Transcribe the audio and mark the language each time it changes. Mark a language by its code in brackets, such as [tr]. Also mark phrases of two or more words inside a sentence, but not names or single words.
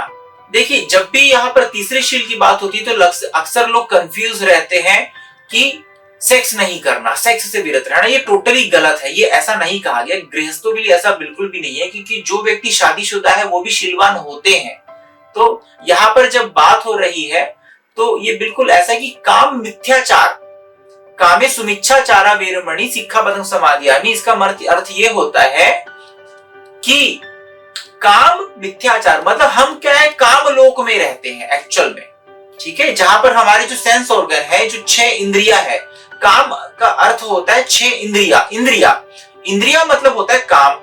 [hi] देखिए, जब भी यहाँ पर तीसरे शील की बात होती है तो अक्सर लोग कंफ्यूज रहते हैं कि सेक्स नहीं करना, सेक्स से विरत रहना। ये टोटली गलत है, ये ऐसा नहीं कहा गया। गृहस्थों के लिए ऐसा बिल्कुल भी नहीं है, क्योंकि जो व्यक्ति शादीशुदा है वो भी शीलवान होते हैं। तो यहाँ पर जब बात हो रही है तो ये बिल्कुल ऐसा कि काम मिथ्याचार, [pi] कामे सुमिच्छाचारा वीरमणि सिक्खापदं समादियामि। [hi] इसका अर्थ ये होता है कि काम मिथ्याचार मतलब हम क्या है, काम लोक में रहते हैं एक्चुअल में, ठीक है, जहां पर हमारे जो [en] sense organ [hi] है, जो 6 इंद्रियां है। काम का अर्थ होता है 6 इंद्रिया मतलब होता है काम।